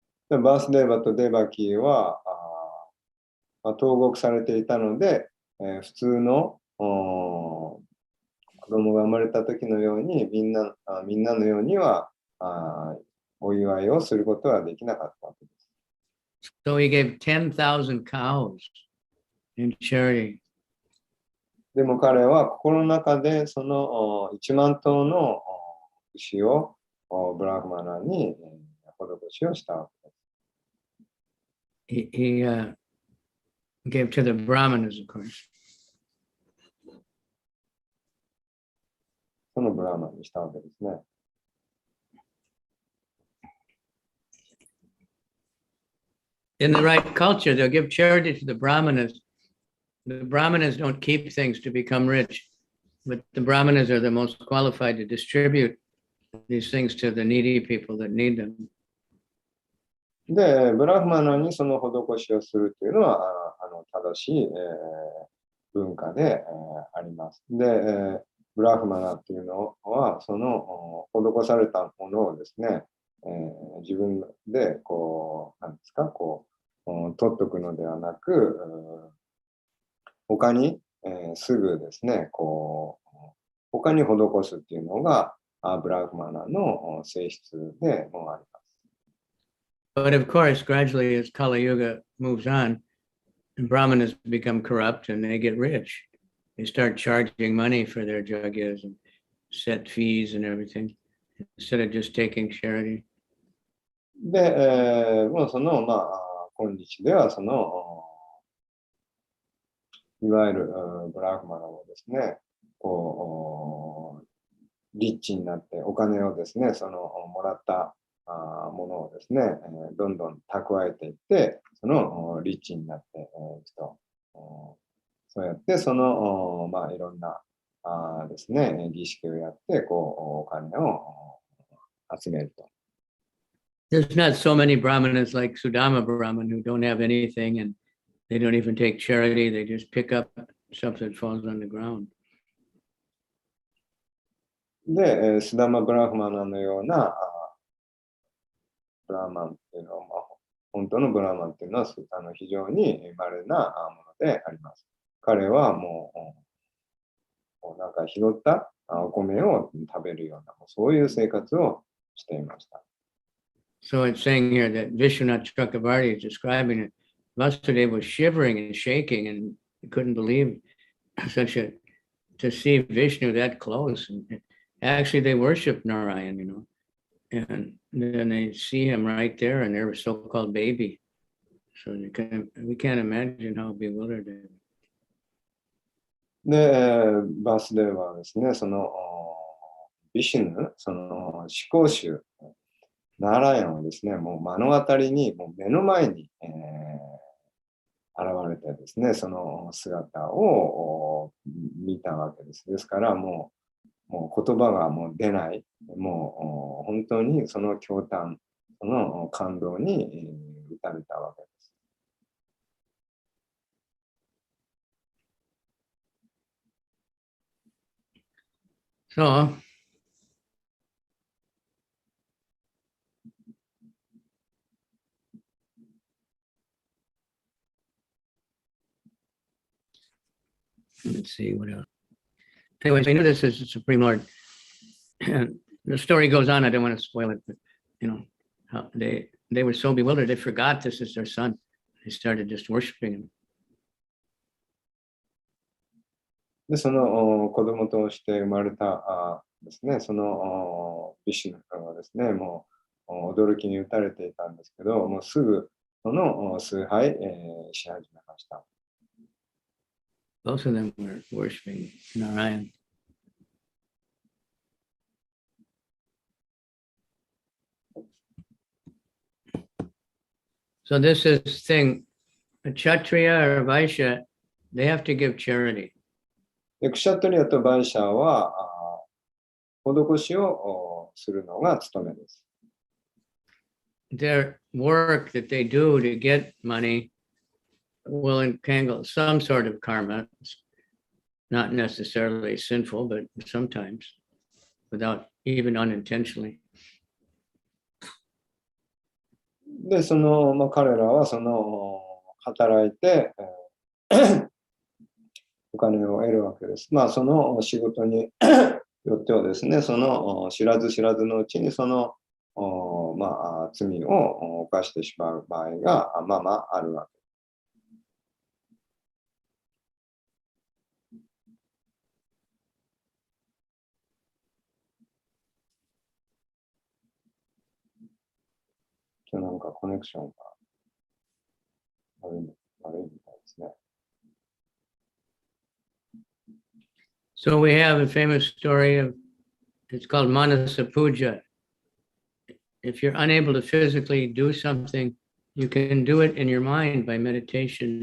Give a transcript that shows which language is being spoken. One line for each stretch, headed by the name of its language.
Japanese: あ、バースデーバとデバキーは投獄されていたので、普通の子供が生まれた時のようにみんなのようにはお祝いをすることはできなかったわけです。
English: So he gave 10,000 cows in charity.
Japanese: でも彼は心の中でその1万頭の牛をブラフマナに施しをしたわけです。
English: He gave to the Brahmanas, of course.
Japanese: そのブラフマナにしたわけですね。
English: In the right culture, they'll give charity to the Brahmanas. The Brahmanas don't keep things to become rich, but the Brahmanas are the most qualified to distribute these things to the needy people that need them.
Japanese: で、ブラフマナにその施しをするというのは正しい、文化で、あります。で、ブラフマナっていうのはその施されたものをですね、自分でこう何ですかこう取っとくのではなく、他に、すぐですねこう他に施すっていうのがブラフマナの性質でもあります。
English: But of course, gradually as Kali Yuga moves on, and Brahmanas become corrupt and they get rich. They start charging money for their jagyas and set fees and everything, instead of just taking charity.
Japanese: で、もうその、今日ではその、いわゆるブラフマナをですね、こう、リッチになってお金をですね、そのもらったものをですね、どんどん蓄えていって、そのリッチになっていくと、そうやってその、いろんなですね、儀式をやって、こう、お金を集めると。
English: There's not so many Brahmanas like Sudama Brahman who don't have anything and they don't even take charity. They just pick up stuff that falls on the ground.
Japanese: で、スダマ・ブラフマナのようなブラーマンっていうのは、本当のブラーマンっていうのは非常に稀なものであります。彼はもうなんか拾ったお米を食べるような、そういう生活をしていました。
English: So it's saying here that Vishwanath Chakravarti is describing it. Vasudeva was shivering and shaking and couldn't believe to see Vishnu that close. And actually, they worship Narayan, you know, and then they see him right there, and they're a so-called baby. So we can't imagine how bewildered they are.
Japanese: で、バースデーはですね、そのビシュヌ、その思考集、ナーラヤンをですね、もう目の当たりに、もう目の前に、現れてですね、その姿を見たわけです。ですからもう言葉がもう出ない、もう本当にその驚嘆、その感動に打たれたわけです。
English: So, let's see what else. Anyways, I know this is the Supreme Lord. And the story goes on. I don't want to spoil it, but you know, how they were so bewildered they forgot this is their son. They started just worshiping him.
Japanese: で、その子供として生まれたですね、そのビシュヌはですね、もう驚きに打たれていたんですけど、もうすぐその崇拝、し始めました。
English: Both of them were worshiping Narayan. So this is thing, a Kshatriya or Vaishya, they have to give charity.
Japanese: クシャトリアとバイシャーは施しをするのが務めです。
English: Their work that they do to get money will entangle some sort of karma. It's not necessarily sinful, but sometimes without even unintentionally.
Japanese: で、彼らは働いて、お金を得るわけです。その仕事によってはですね、知らず知らずのうちに罪を犯してしまう場合があるわけです。今日なんかコネクションが悪いみたいですね。
English: So we have a famous story of, it's called Manasa Puja. If you're unable to physically do something, you can do it in your mind by meditation.